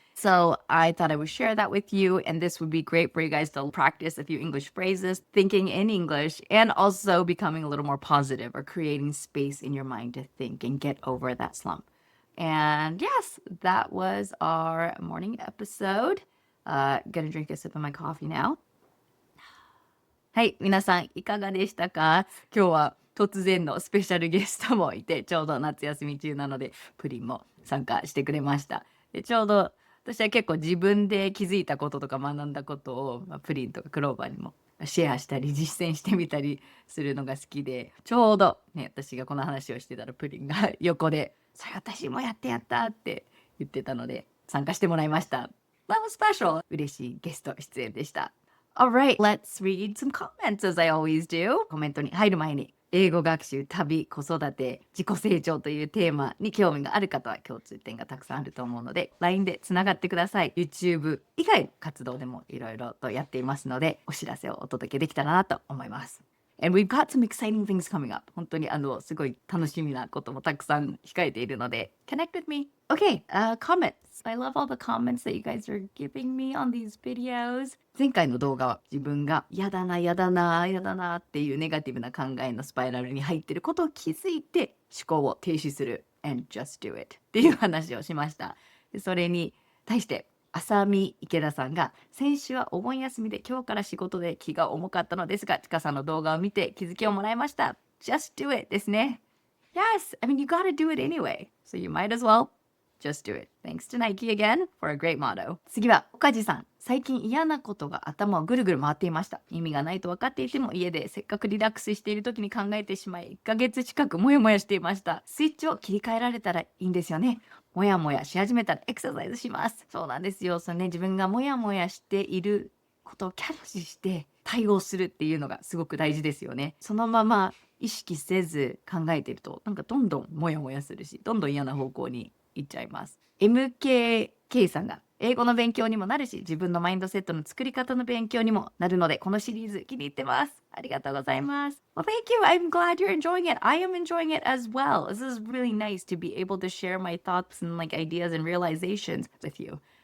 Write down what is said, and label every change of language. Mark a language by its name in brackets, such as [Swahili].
[English] So I thought I would share that with you, and this would be great for you guys to practice a few English phrases, thinking in English, and also becoming a little more positive or creating space in your mind to think and get over that slump. And yes, that was our morning episode. Gonna drink a sip of my coffee now. [Japanese] はい、皆さんいかがでしたか？今日は突然のスペシャルゲストもいて、ちょうど夏休み中なので、プリンも参加してくれました。で、ちょうど私は結構自分で気づいたこととか学んだことを、プリンとかクローバーにもシェアしたり実践してみたりするのが好きで、ちょうどね、私がこの話をしてたらプリンが横で、それ私もやったって言ってたので、参加してもらいました。 [English] That was special! [Japanese] 嬉しいゲスト出演でした。 [English] Alright, let's read some comments as I always do. [Japanese] コメントに入る前に、英語学習、旅、子育て、自己成長というテーマに興味がある方は共通点がたくさんあると思うので、LINE でつながってください。 YouTube 以外の活動でもいろいろとやっていますので、お知らせをお届けできたらなと思います。 [English] And we've got some exciting things coming up. [Japanese] 本当にすごい楽しみなこともたくさん控えているので、 [English] connect with me. Okay, comments. I love all the comments that you guys are giving me on these videos. [Japanese] 前回の動画は自分がやだなっていうネガティブな考えのスパイラルに入っていることを気づいて思考を停止する [English] and just do it [Japanese] っていう話をしました。でそれに対して浅見池田さんが先週はお盆休みで今日から仕事で気が重かったのですが、ちかさんの動画を見て気づきをもらいました。 [English] Just do it [Japanese] ですね。 [English] Yes, I mean you gotta do it anyway. So you might as well just do it. Thanks to Nike again for a great motto. [Japanese] 次は岡地さん。最近嫌なことが頭をぐるぐる回っていました。意味がないと分かっていても家でせっかくリラックスしている時に考えてしまい1ヶ月近くモヤモヤしていました。スイッチを切り替えられたらいいんですよね。モヤモヤし始めたらエクササイズします。そうなんですよ。そのね、自分がモヤモヤしていることをキャッチして対応するっていうのがすごく大事ですよね。そのまま意識せず考えているとなんかどんどんモヤモヤするし、どんどん嫌な方向に行っちゃいます。 MKK さんが英語の勉強にもなるし、自分のマインドセットの作り方の勉強にもなるので、このシリーズ気に入ってます。ありがとうございます。 [English] Well, thank you. I'm glad you're enjoying it. I am enjoying it as well. This is really nice to be able to share my thoughts and like ideas and realizations with you.